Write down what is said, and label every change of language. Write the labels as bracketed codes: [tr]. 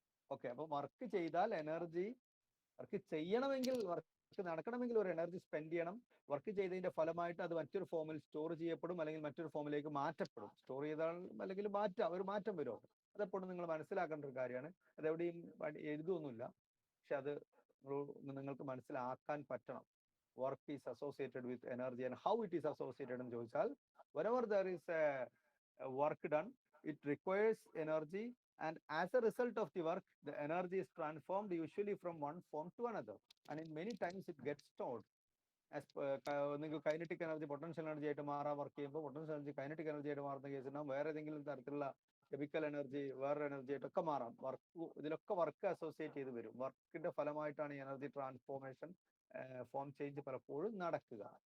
[ml] Okay, അപ്പൊ work ചെയ്താൽ energy, work ചെയ്യണമെങ്കിൽ, വർക്ക് നടക്കണമെങ്കിൽ ഒരു എനർജി സ്പെൻഡ് ചെയ്യണം. വർക്ക് ചെയ്തതിന്റെ ഫലമായിട്ട് അത് മറ്റൊരു ഫോമിൽ സ്റ്റോർ ചെയ്യപ്പെടും, അല്ലെങ്കിൽ മറ്റൊരു ഫോമിലേക്ക് മാറ്റപ്പെടും. സ്റ്റോർ ചെയ്താൽ അല്ലെങ്കിൽ ഒരു മാറ്റം വരും. അതെപ്പോഴും നിങ്ങൾ മനസ്സിലാക്കേണ്ട ഒരു കാര്യമാണ്. അതെവിടെയും എഴുതൊന്നുമില്ല, പക്ഷെ അത് നിങ്ങൾക്ക് മനസ്സിലാക്കാൻ പറ്റണം. [en] work is associated with energy and how it is associated [ml] എന്ന് ചോദിച്ചാൽ, [en] whenever there is a work done, it requires energy, and as a result of the work, the energy is transformed usually from one form to another, and in many times it gets stored. [ml] As നിങ്ങൾക്ക് kinetic energy potential energy ആയിട്ട് മാറാൻ work ചെയ്യുമ്പോൾ potential energy kinetic energy ആയിട്ട് മാറുന്ന കേസിനാവും വേറെ ഏതെങ്കിലും തരത്തിലുള്ള chemical energy, വേറെ എനർജി ആയിട്ടൊക്കെ മാറാം. ഇതിലൊക്കെ വർക്ക് അസോസിയേറ്റ് ചെയ്ത് വരും. വർക്കിന്റെ ഫലമായിട്ടാണ് ഈ എനർജി ട്രാൻസ്ഫോർമേഷൻ, ഫോം ചേഞ്ച് പലപ്പോഴും നടക്കുക.